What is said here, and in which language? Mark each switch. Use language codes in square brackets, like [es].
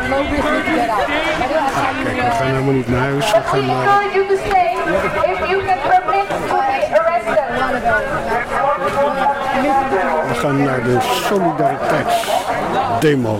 [nl] We gaan helemaal niet naar huis. [en] We encourage you to stay if you can permit to be arrested. [nl] We gaan naar de solidariteitsdemo.